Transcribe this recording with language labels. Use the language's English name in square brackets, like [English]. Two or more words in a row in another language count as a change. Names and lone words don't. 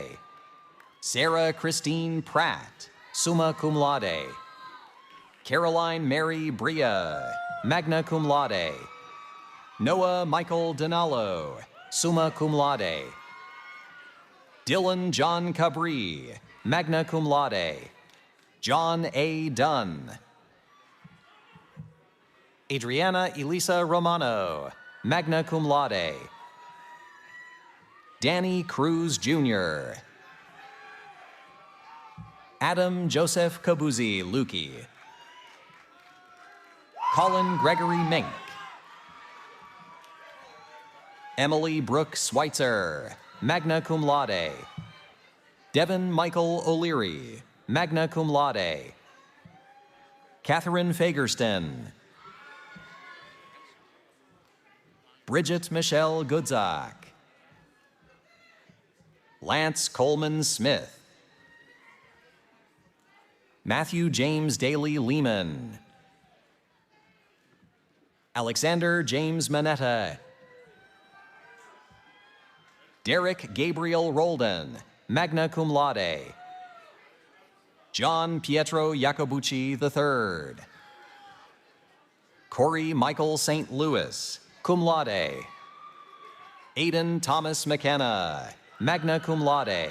[English] Sarah Christine Pratt, [Latin] summa cum laude. [English] Caroline Mary Bria, [Latin] magna cum laude. [English] Noah Michael Donalo, [Latin] summa cum laude. [English] Dylan John Cabri, [Latin] magna cum laude. [English] John A. Dunn. Adriana Elisa Romano, [Latin] magna cum laude. [English] Danny Cruz Jr. Adam Joseph Kabuzi Lukey. Colin Gregory Mink. Emily Brooke Schweitzer, [Latin] magna cum laude. [English] Devin Michael O'Leary, [Latin] magna cum laude. [English] Catherine Fagerston. Bridget Michelle Goodzak. Lance Coleman Smith. Matthew James Daly Lehman. Alexander James Manetta. Derek Gabriel Roldan, [Latin] magna cum laude. [English] John Pietro Jacobucci III. Corey Michael St. Louis, [Latin] cum laude. [English] Aidan Thomas McKenna, [Latin] magna cum laude.